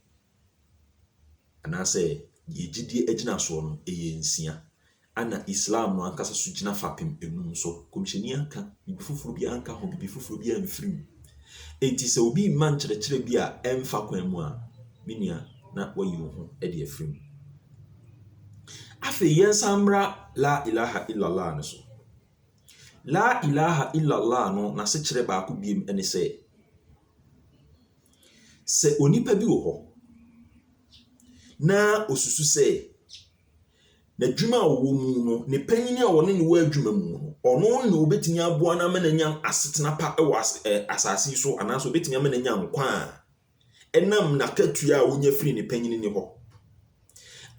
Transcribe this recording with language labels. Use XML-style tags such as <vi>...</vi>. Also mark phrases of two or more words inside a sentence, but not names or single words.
<ak>anaasɛ yɛ gyidie agyina soɔ no ɛyɛ nsia ana Islam no ankasa so gyina fapem enum so komhyɛni anka bibi foforɔ bi anka ho bibi foforɔ bi amfiri mu enti sɛ obi mma nkyerɛkyerɛ bi a ɛmfa kwan mu a minia na wayi wo ho ɛde afiri mu afei yɛn samra</ak> <ar>لا إله إلا الله</ar> <ak>no so</ak> <ar>لا إله إلا الله</ar> <ak>no na se kyerɛ baako biem ɛne sɛ onipa bi wɔ hɔ na osusu sɛ n'adwuma a wɔwɔ mu no ne panyin a wɔne ne wɔ adwuma mu no ɔno ne obetumi aboa na ama n'anya asetena pa ɛwɔ asase so anaasɛ obetumi ama n'anya nkwa a ɛnam n'akatua a wonya firi ne panyin ne hɔ</ak>